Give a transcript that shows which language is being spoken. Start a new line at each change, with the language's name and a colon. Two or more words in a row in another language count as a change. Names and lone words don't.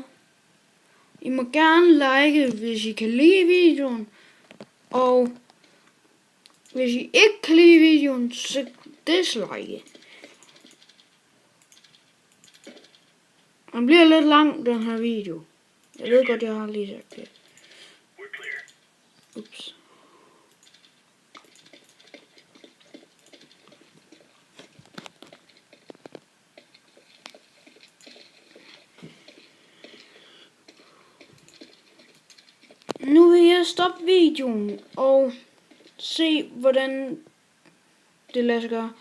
Danish: I må gerne like, hvis I kan lide videoen. Og hvis I ikke kan lide videoen, så dislike. Den bliver lidt lang, den her video. Jeg ved godt, jeg har lige sagt det.
English: We're clear.
Danish: Ups. Nu vil jeg stoppe videoen og se, hvordan det lader sig gøre.